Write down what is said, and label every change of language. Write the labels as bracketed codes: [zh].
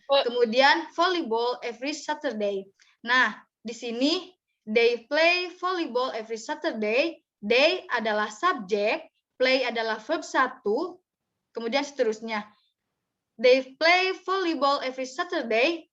[id] Kemudian [en] volleyball every Saturday. [id] Nah, di sini [en] they play volleyball every Saturday. [id] They adalah subjek, play adalah verb 1, kemudian seterusnya. [en] They play volleyball every Saturday.